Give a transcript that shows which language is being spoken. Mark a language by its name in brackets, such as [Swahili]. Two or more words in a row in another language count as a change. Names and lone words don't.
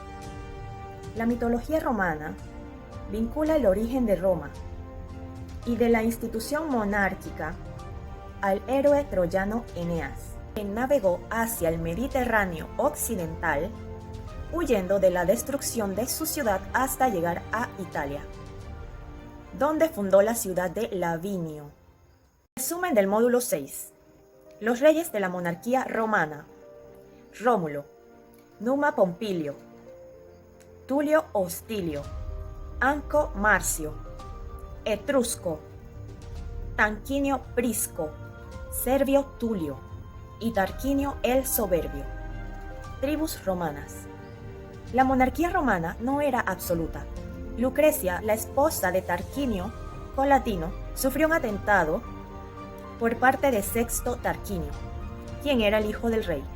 [Spanish] La mitología romana vincula el origen de Roma y de la institución monárquica al héroe troyano Eneas, quien navegó hacia el Mediterráneo occidental, huyendo de la destrucción de su ciudad hasta llegar a Italia, donde fundó la ciudad de Lavinio. Resumen del módulo 6. Los reyes de la monarquía romana: Rómulo, Numa Pompilio, Tulio Hostilio, Anco Marcio, Etrusco, Tarquinio Prisco, Servio Tulio y Tarquinio el Soberbio. Tribus romanas. La monarquía romana no era absoluta. Lucrecia, la esposa de Tarquinio Colatino, sufrió un atentado por parte de Sexto Tarquinio, quien era el hijo del rey.